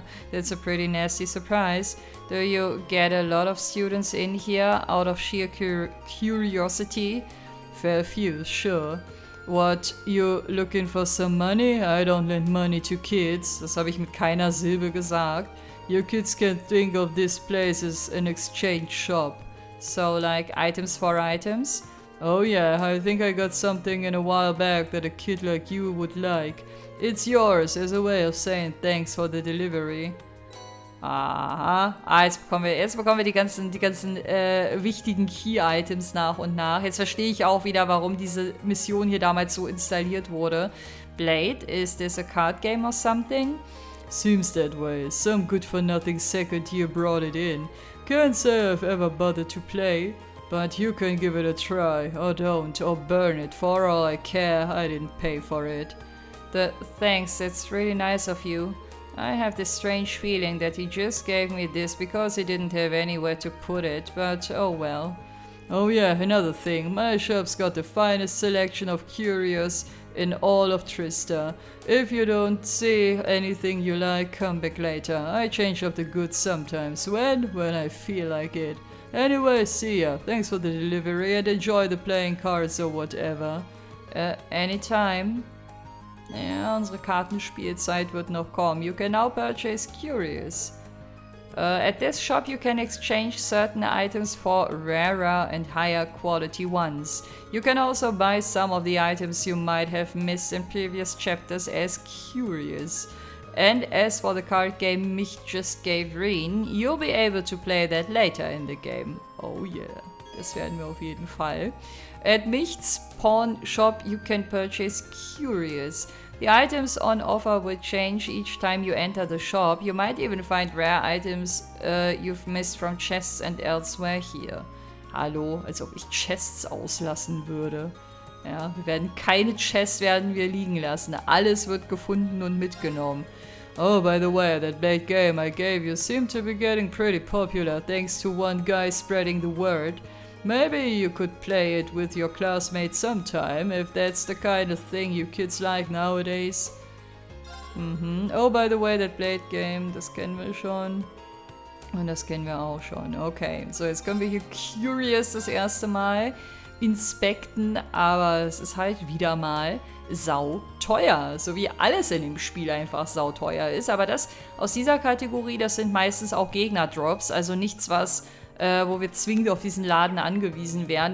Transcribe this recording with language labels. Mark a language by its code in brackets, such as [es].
[en] That's a pretty nasty surprise. Do you get a lot of students in here out of sheer curiosity? Fair few, sure. What, you looking for some money? I don't lend money to kids. [de] Das habe ich mit keiner Silbe gesagt. [en] You kids can think of this place as an exchange shop. So, like items for items? Oh yeah, I think I got something in a while back that a kid like you would like. It's yours as a way of saying thanks for the delivery. Aha. [de] Jetzt bekommen wir die ganzen wichtigen Key-Items nach und nach. Jetzt verstehe ich auch wieder, warum diese Mission hier damals so installiert wurde. [en] Blade, is this a card game or something? Seems that way. Some good-for-nothing second year brought it in. Can't say I've ever bothered to play, but you can give it a try, or don't, or burn it. For all I care, I didn't pay for it. Thanks, that's really nice of you. I have this strange feeling that he just gave me this because he didn't have anywhere to put it, but oh well. Oh yeah, another thing, my shop's got the finest selection of curios in all of Trista. If you don't see anything you like, come back later. I change up the goods sometimes, when I feel like it. Anyway, see ya. Thanks for the delivery and enjoy the playing cards or whatever. Anytime. [de] Ja, unsere Kartenspielzeit wird noch kommen. [en] You can now purchase curios. At this shop you can exchange certain items for rarer and higher quality ones. You can also buy some of the items you might have missed in previous chapters as curios. And as for the card game Mich just gave Reen, you'll be able to play that later in the game. Oh yeah, [de] das werden wir auf jeden Fall. [en] At Micht's Pawn Shop you can purchase curios. The items on offer will change each time you enter the shop. You might even find rare items you've missed from chests and elsewhere here. [de] Hallo, als ob ich Chests auslassen würde. Ja, keine Chests werden wir liegen lassen. Alles wird gefunden und mitgenommen. [en] Oh, by the way, that late game I gave you seemed to be getting pretty popular thanks to one guy spreading the word. Maybe you could play it with your classmates sometime, if that's the kind of thing you kids like nowadays. Oh, by the way, that Blade Game, [de] das kennen wir schon. Und das kennen wir auch schon. Okay, so jetzt können wir hier Curious das erste Mal inspekten, aber es ist halt wieder mal sau teuer. So wie alles in dem Spiel einfach sau teuer ist. Aber das aus dieser Kategorie, das sind meistens auch Gegner-Drops, also nichts, was wo wir zwingend auf diesen Laden angewiesen wären.